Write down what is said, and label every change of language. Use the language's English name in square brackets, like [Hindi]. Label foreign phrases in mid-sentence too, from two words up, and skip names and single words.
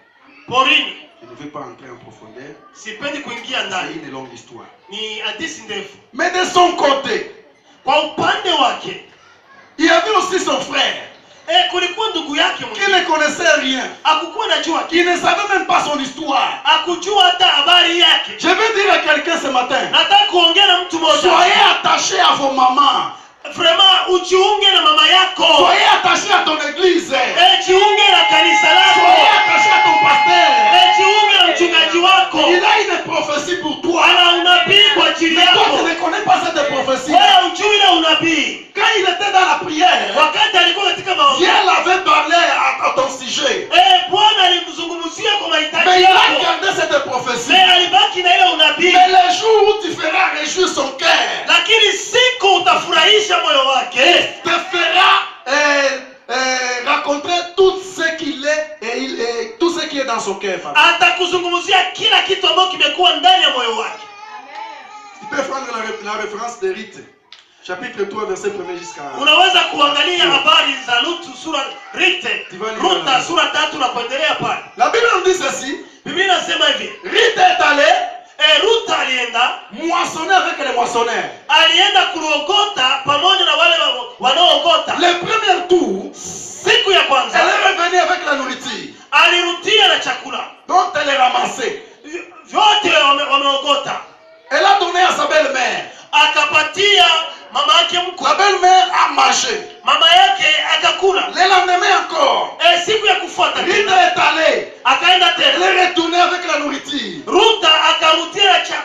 [Swahili] porini. [French] Je ne vais pas entrer en profondeur. [Swahili] Sipendi kuingia [French] C'est [Swahili] ndani. [French] une longue histoire. [Swahili] Ni hadithi ndefu. [French] Mais de son côté, [Swahili] Kwa upande wake, [French] il y avait aussi son frère [Swahili] kulikuwa ndugu yake [French] qui [Swahili] mwingine. [French] ne connaissait rien, [Swahili] Hakukuwa najua [French] qui ne savait même pas son histoire. [Swahili] hakujua hata habari yake. [French] Je vais dire à quelqu'un ce matin, [Swahili] Nataka kuongea na mtu mmoja. [French] soyez attachés à vos mamans. [Swahili] Vraiment ujiunge na mama yako. [French] Soyez attachés à ton église. [Swahili] Jiunge na kanisa lako. [French] Soyez attachés à ton pasteur. [Swahili] Jiunge na mchungaji wako. [French] Il a une prophétie pour toi. [Swahili] Ana unabii kwa ajili [French] Mais toi, [Swahili] yako. [French] tu ne connais pas cette prophétie. [Swahili] Wewe hujui ile unabii. [French] Quand il était dans la prière, [Swahili] Wakati alikuwa katika maombi, [French] Dieu l'avait parlé à ton sujet. [Swahili] Bwana alimzungumzia kwa mahitaji [French] Mais il a [Swahili] yako. [French] gardé cette prophétie. [Swahili] Mais alibaki na ile unabii. [French] Mais le jour où tu feras réjouir son cœur, [Swahili] Lakini siku utafurahisha moyo wake, [French] te fera raconter tout ce qu'il est et tout ce qui est dans son cœur. [Swahili] atakuzungumzia kila kitu ambacho kimekuwa ndani ya moyo wake. [French] Tu peux prendre la référence de Rite, chapitre 3, verset 1 jusqu'à... [Swahili] Unaweza kuangalia habari za Lutu sura Ruta sura 3 na kuendelea pale. [French] La Bible nous dit ceci. [Swahili] Biblia inasema hivi, [French] Rite est allé [Swahili] Ruta alienda [French] moissonner avec les moissonneurs. [Swahili] alienda kuogota pamoja na wale wanaoogota. [French] Le premier tour, [Swahili] Siku ya kwanza [French] elle est revenue avec la nourriture [Swahili] alirudia na chakula [French] dont elle est ramassée. [Swahili] vyote wameogota. [French] Elle a donné à sa belle-mère. [Swahili] Akapatia mama yake mkwe. [French] La belle-mère a mangé. [Swahili] Mama yake akakula. [French] Le lendemain encore, [Swahili] Siku ya kufuata [French] Rite [Swahili] tena [French] est allée. [Swahili] akaenda [French] Elle [Swahili] tena. [French] est retournée avec la nourriture. [Swahili] Ruta akarudia na